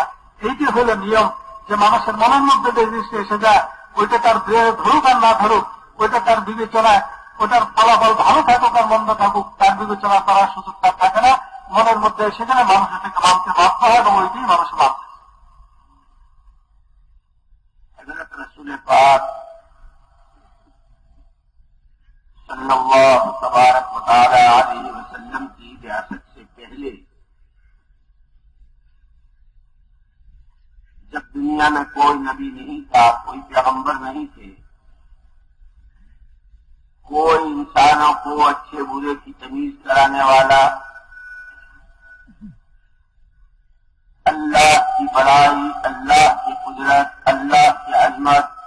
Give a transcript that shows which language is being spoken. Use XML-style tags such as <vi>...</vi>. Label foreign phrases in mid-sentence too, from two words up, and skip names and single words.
<bn>এইটি হলো নিয়ম, যে মানুষের মনের মধ্যে যে জিনিসটা এসে যায়, ওইটা তার ধরুক আর না ধরুক, ওইটা তার বিবেচনায়, ওটার ফলাফল ভালো থাকুক আর মন্দ থাকুক, তার বিবেচনা করার সুযোগ তার থাকে না। মনের মধ্যে এসে গেলে মানুষ এটাকে মানতে বাধ্য হয় এবং ওইটাই মানুষ মানবে।</bn> <ur>حضرت رسول پاک صلی اللہ تبارک و تعالی علیہ وسلم کی بعثت سے پہلے جب دنیا میں کوئی نبی نہیں تھا، کوئی پیغمبر نہیں تھے، کوئی انسانوں کو اچھے برے کی تمیز کرانے والا، اللہ کی بڑائی، اللہ کی قدرت، اللہ کی عظمت،</ur>